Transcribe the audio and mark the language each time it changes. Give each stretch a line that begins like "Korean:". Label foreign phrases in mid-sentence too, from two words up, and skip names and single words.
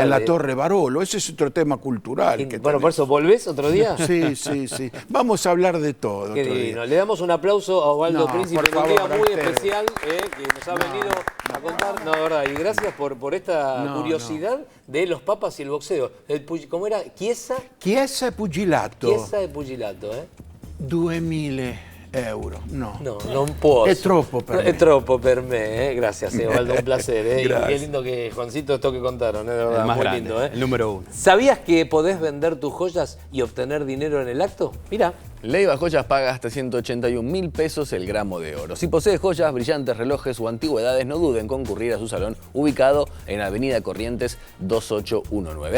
Spanish: En la Torre Barolo, ese es otro tema cultural. Bueno, por eso, ¿volvés otro día? Sí. Vamos a hablar de todo. Qué divino. Le damos un aplauso a Osvaldo Príncipe en un día muy especial que nos ha venido a contar. No, verdad, y gracias por esta curiosidad de los papas y el boxeo. ¿Cómo era? Chiesa
Italian: e pugilato. Chiesa e pugilato, 2.000 euro.
Spanish: Non puedo.
Italian: È troppo per me. È troppo per me,
Spanish: Gracias, Osvaldo, un placer. Y qué lindo que, Juancito, esto que contaron, de verdad, el más muy grande, lindo. el número 1. ¿Sabías que podés vender tus joyas y obtener dinero en el acto? Mira. Leiva Joyas paga hasta 181.000 pesos el gramo de oro. Si posees joyas, brillantes, relojes o antigüedades, no duden en concurrir a su salón ubicado en Avenida Corrientes 2819.